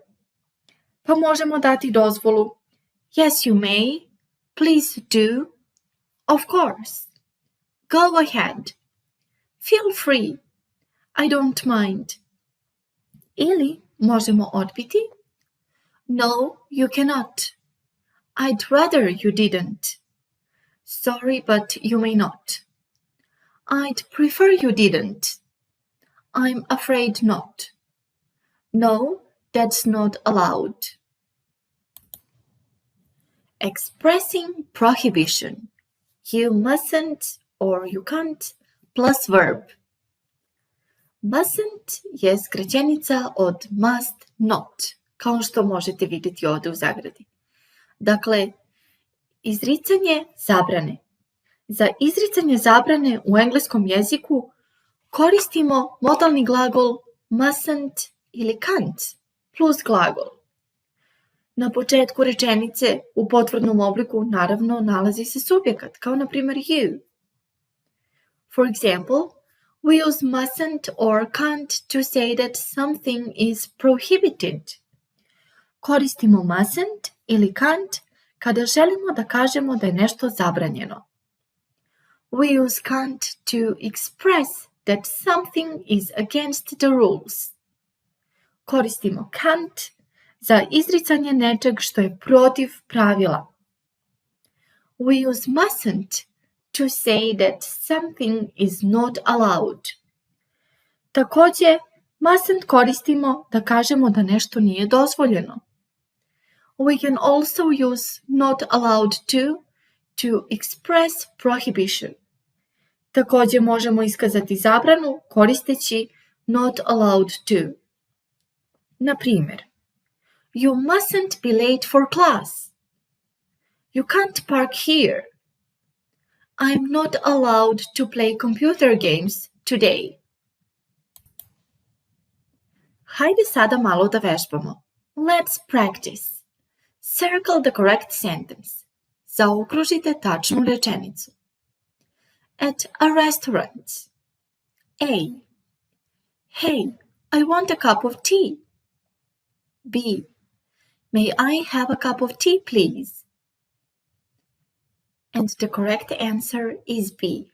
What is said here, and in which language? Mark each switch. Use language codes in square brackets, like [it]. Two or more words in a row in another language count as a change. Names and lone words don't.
[bs] Pa možemo dati dozvolu [en] Yes, you may. Please do. Of course. Go ahead. Feel free. I don't mind. [bs] Ili možemo odbiti [en] No, you cannot. I'd rather you didn't. Sorry, but you may not. I'd prefer you didn't. I'm afraid not. No, that's not allowed. Expressing prohibition. You mustn't or you can't plus verb. [bs] Mustn't je skraćenica od [en] must not, [bs] kao što možete vidjeti ovdje u zagradi. Dakle, izricanje zabrane. Za izricanje zabrane u engleskom jeziku koristimo modalni glagol mustn't ili [en] can't plus [bs] glagol. Na početku rečenice u potvrdnom obliku naravno nalazi se subjekat, kao na primjer you. [en] For example, we use mustn't or can't to say that something is prohibited. [bs] Koristimo mustn't ili can't kada želimo da kažemo da je nešto zabranjeno. [en] We use can't to express that something is against the rules. [bs] Koristimo can't za izricanje nečeg što je protiv pravila. [en] We use mustn't to say that something is not allowed. [bs] Također, mustn't koristimo da kažemo da nešto nije dozvoljeno. [en] We can also use not allowed to express prohibition. [bs] Također možemo iskazati zabranu koristeći [en] not allowed to. [bs] Na primjer, [en] you mustn't be late for class. You can't park here. I'm not allowed to play computer games today. [bs] Hajde sada malo da vežbamo. [en] Let's practice. Circle the correct sentence. [bs] Zaokružite tačnu rečenicu. [en] At a restaurant. A. Hey, I want a cup of tea. B. May I have a cup of tea, please? And the correct answer is B.